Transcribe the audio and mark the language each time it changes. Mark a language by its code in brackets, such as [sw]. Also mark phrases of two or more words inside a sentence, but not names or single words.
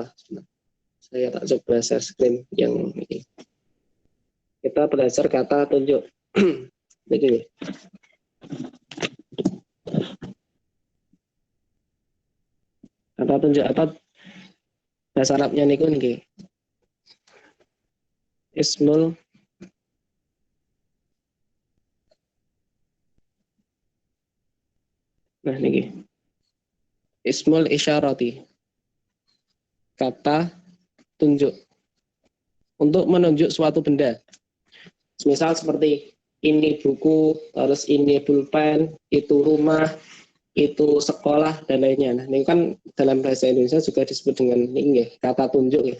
[id] Saya tak coba share screen yang ini. Kita belajar kata tunjuk. Begini. Kata tunjuk apa bahasa Arabnya [jv] niku niki? [id] Ismul Nah niki. [ar] اسم الإشارة. [id] Kata tunjuk. Untuk menunjuk suatu benda. Misal seperti ini buku, terus ini pulpen, itu rumah, itu sekolah dan lainnya. Nah, ini kan dalam bahasa Indonesia juga disebut dengan ini kata tunjuk ya.